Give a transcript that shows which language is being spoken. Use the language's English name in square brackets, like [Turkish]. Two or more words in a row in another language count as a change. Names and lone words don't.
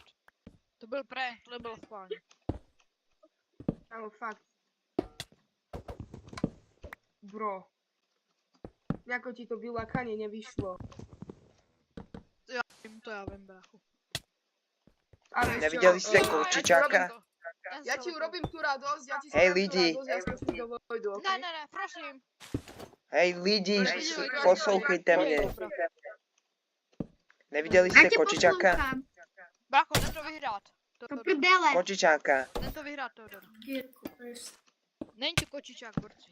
[Czech] To byl prank, to nebyl fajn. Kámo, fakt. Bro. [Slovak] Jako ti to vylakanie nevyšlo. [Czech] To já vím, bráchu. Ale Neviděli jste Kočičáka? [Slovak] Ja ti urobím tú radosť, ja ti [Czech] Hej, [Slovak] spravím tú [Czech] lidi. [Slovak] radosť, ja skočím do Vojdu, okej? [Czech] Ne, prosím. Hej lidi, poslouchejte mě. Neviděli jste Kočičáka? Brácho, jdem to vyhrát. To prdele. Kočičáka. Jdem to vyhrát, Teodor. Není to kočičák, borci.